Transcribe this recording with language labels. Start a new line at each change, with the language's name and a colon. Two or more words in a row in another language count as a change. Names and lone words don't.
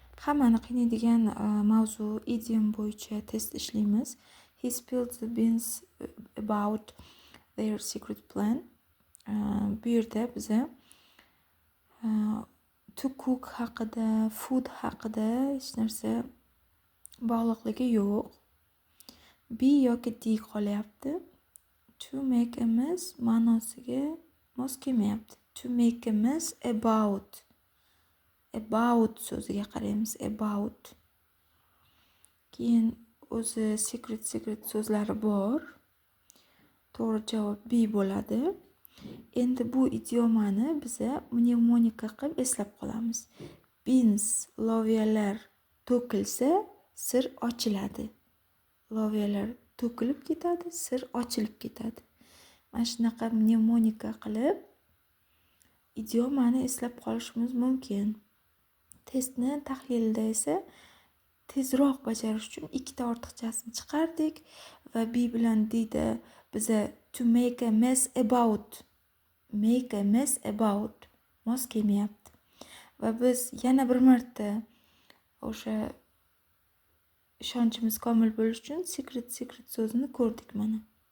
Uzbek: hammani qiynaydigan mavzu idiom bo'yicha test ishlaymiz.
English: He spilled the beans about their secret plan.
Uzbek: Bu yerda biza
English: to cook
Uzbek: haqida, food haqida hech narsa bog'liqligi yo'q. B yoki D qolyapti.
English: To make
Uzbek: emas, ma'nosiga mos kelmayapti.
English: To make
Uzbek: emas, about so'ziga qaraymiz. About. Keyin o'zi secret so'zlari bor. To'g'ri javob B bo'ladi. Endi bu idiomani biza mnemonika qilib eslab qolamiz. Beans, loviyalar to'kilsa, sir ochiladi. Loviyalar to'kilib ketadi, sir ochilib ketadi. Mana shunaqa mnemonika qilib idiomani eslab qolishimiz mumkin. Testni tahlilda esa tezroq bajarish uchun ikkita ortiqchasini chiqardik va B bilan D da biza
English: to make a mess about
Uzbek: mos kelmayapti. Va biz yana bir marta o'sha ishonchimiz komil bo'lish uchun secret so'zini ko'rdik mana.